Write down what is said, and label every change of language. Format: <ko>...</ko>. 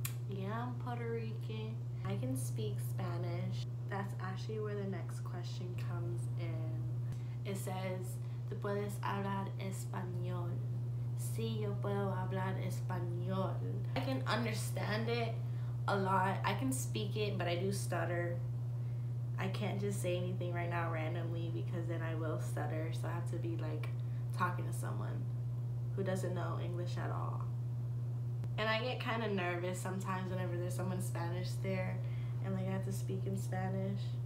<en>Yeah, I'm Puerto Rican. I can speak Spanish. That's actually where the next question comes in. It says,</en> <es>¿Tú puedes hablar español? Sí, yo puedo hablar español.</es> <en>I can understand it a lot. I can speak it, but I do stutter. I can't just say anything right now randomly because then I will stutter. So I have to be like talking to someone who doesn't know English at all. And I get kind of nervous sometimes whenever there's someone Spanish there and like I have to speak in Spanish.</en>